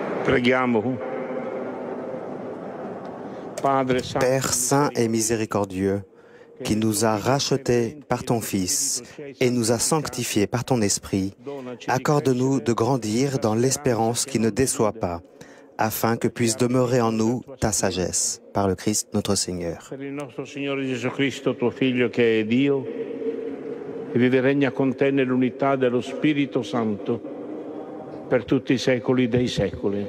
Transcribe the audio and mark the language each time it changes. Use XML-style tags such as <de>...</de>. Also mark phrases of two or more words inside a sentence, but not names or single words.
<fr>Père saint et miséricordieux, qui nous a rachetés par ton Fils et nous a sanctifiés par ton Esprit, accorde-nous de grandir dans l'espérance qui ne déçoit pas, afin que puisse demeurer en nous ta sagesse, par le Christ notre Seigneur.</fr> <it>Per il nostro Signore Gesù Cristo, tuo Figlio che è Dio, e vive e regna con te nell'unità dello Spirito Santo, per tutti i secoli dei secoli.</it>